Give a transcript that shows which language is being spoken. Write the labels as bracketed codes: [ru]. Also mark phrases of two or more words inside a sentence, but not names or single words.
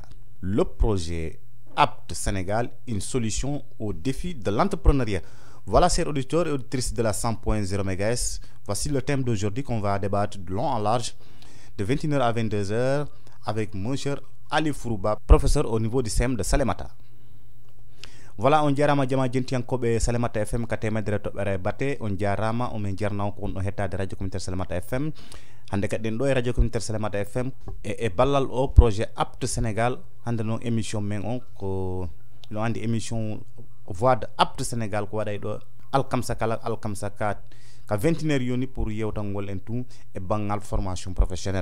[fr] Le projet Apte Sénégal, une solution au défi de l'entrepreneuriat. Voilà, chers auditeurs et auditrices de la 100.0 MHz. Voici le thème d'aujourd'hui qu'on va débattre de long en large, de 21h à 22h, avec mon cher Ali Fourouba, professeur au niveau du CEM de Salémata. [ff] Voilà, on jarama jama jentiyankoɓe Salémata FM ka temedere toɓɓere batte on jarama omin jarnaw ko wonɗo hettade [fr] radio communautaire [ff] Salémata FM hande kadi ɗo e [fr] radio communautaire [ff] Salémata FM e ballal o projet Apte Sénégal. Hande noon émission men on ko no andi émission Voix de Apte Sénégal ko waɗay ɗo alkamsa kala alkamsa ka 21h yoni pour yewtangol [fr] en tout [ff] e banggal [fr] formation professionnelle.